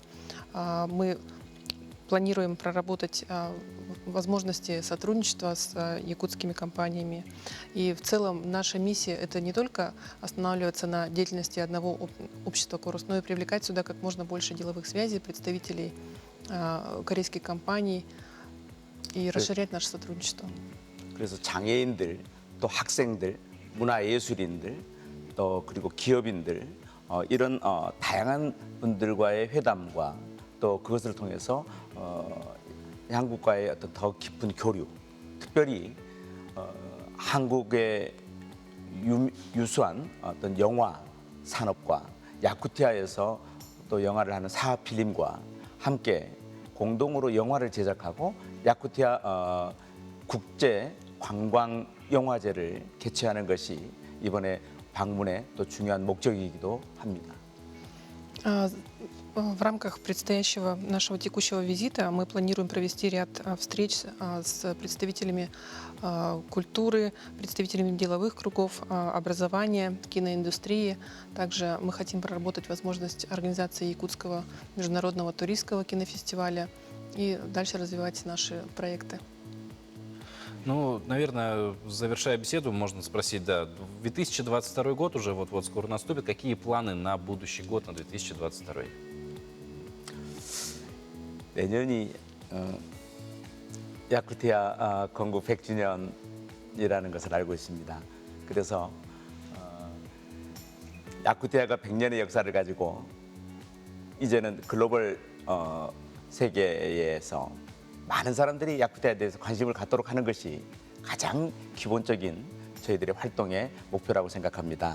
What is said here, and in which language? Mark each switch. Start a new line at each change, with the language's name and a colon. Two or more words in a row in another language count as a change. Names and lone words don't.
Russian: Мы планируем проработать возможности сотрудничества с якутскими компаниями. И в целом наша миссия — это не только останавливаться на деятельности одного общества Корус, но и привлекать сюда как можно больше деловых связей, представителей корейских компаний и расширять наше сотрудничество.
Korean: 그래서 장애인들, 또 학생들, 문화예술인들, 또 그리고 기업인들 이런 다양한 분들과의 회담과 또 그것을 통해서 한국과의 어떤 더 깊은 교류, 특별히 한국의 유수한 어떤 영화 산업과 야쿠티아에서 또 영화를 하는 사하필름과 함께 공동으로 영화를 제작하고 야쿠티아 국제 관광 영화제를 개최하는 것이 이번에 방문의 또 중요한 목적이기도 합니다.
Russian: В рамках предстоящего нашего текущего визита мы планируем провести ряд встреч с представителями культуры, представителями деловых кругов, образования, киноиндустрии. Также мы хотим проработать возможность организации Якутского международного туристского кинофестиваля и дальше развивать наши проекты. Ну, наверное, завершая беседу, можно спросить, да, 2022 год уже вот-вот скоро наступит. Какие планы на будущий год, на 2022?
Korean: 내년이 야쿠티아 건국 100주년이라는 것을 알고 있습니다. 그래서 야쿠티아가 100년의 역사를 가지고 이제는 글로벌 세계에서 많은 사람들이 야쿠티아에 대해서 관심을 갖도록 하는 것이 가장 기본적인 저희들의 활동의 목표라고 생각합니다.